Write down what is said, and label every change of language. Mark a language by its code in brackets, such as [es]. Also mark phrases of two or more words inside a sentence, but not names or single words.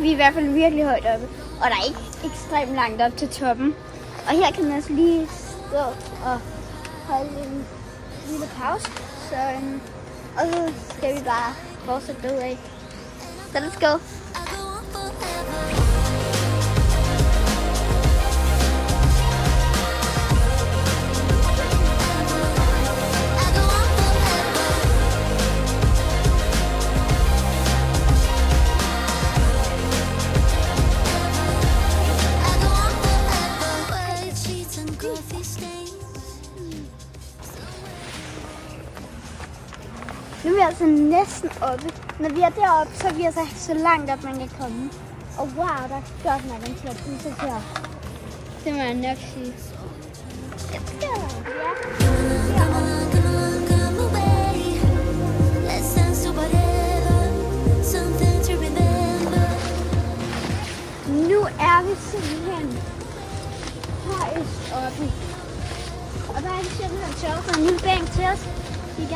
[da] Vi er i hvert fald virkelig højt oppe. Og der er ikke ekstremt langt op til toppen. Og her kan man altså lige stå og holde en lille pause. Og så skal vi bare fortsætte derudad. Så [en] let's go! [da] Nu er vi altså næsten oppe. Når vi er deroppe, så er vi altså så langt op, man kan komme. Og wow, der er godt nok en flot udsigt her. Det må jeg nok sige. [en] Let's go! [da] Nu er vi simpelthen højst oppe. Og der er simpelthen sjovt for en lille bænk til os igen.